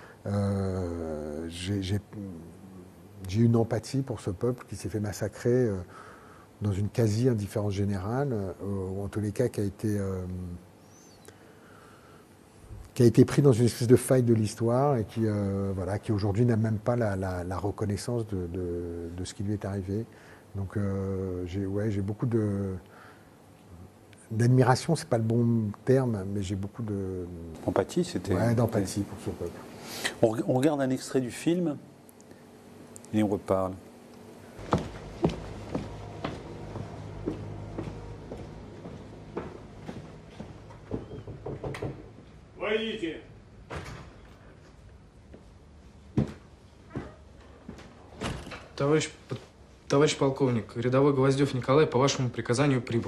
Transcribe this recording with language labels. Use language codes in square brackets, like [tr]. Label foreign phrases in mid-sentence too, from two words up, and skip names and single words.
[fr] J'ai une empathie pour ce peuple qui s'est fait massacrer dans une quasi-indifférence générale, ou en tous les cas qui a été pris dans une espèce de faille de l'histoire et qui aujourd'hui n'a même pas la reconnaissance de ce qui lui est arrivé. Donc j'ai beaucoup d'admiration, c'est pas le bon terme, mais j'ai beaucoup de... Empathie, c'était... Ouais, d'empathie pour ce peuple. On regarde un extrait du film et on reparle. [ru] Войдите! Товарищ полковник, рядовой Гвоздев Николай по вашему приказанию прибыл.